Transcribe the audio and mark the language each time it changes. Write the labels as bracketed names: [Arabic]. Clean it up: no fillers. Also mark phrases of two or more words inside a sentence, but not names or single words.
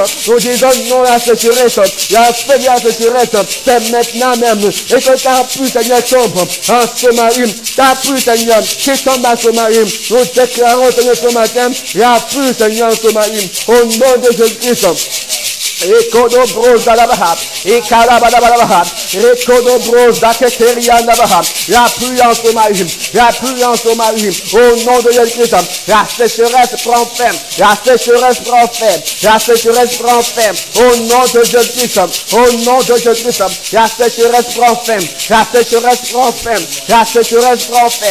[French] Nous disons non à la sécheresse. La fin de la sécheresse, c'est maintenant même. Et que ta pluie, Seigneur, tombe en Somalie. Ta pluie, Seigneur, qui tombe en Somalie. Nous déclarons, Seigneur, ce matin, la pluie, Seigneur, en Somalie. Au nom de Jésus-Christ. Ekodo broza labaha, ekalabadabaha, ekodo broza keterianda baha. La pluie en Somalie, la pluie en Somalie. Au nom de Jésus-Christ, la sécheresse prend fin. La sécheresse prend fin. La sécheresse prend fin. Au nom de Jésus-Christ, au nom de Jésus-Christ, la sécheresse prend fin. La sécheresse prend fin. La sécheresse prend fin.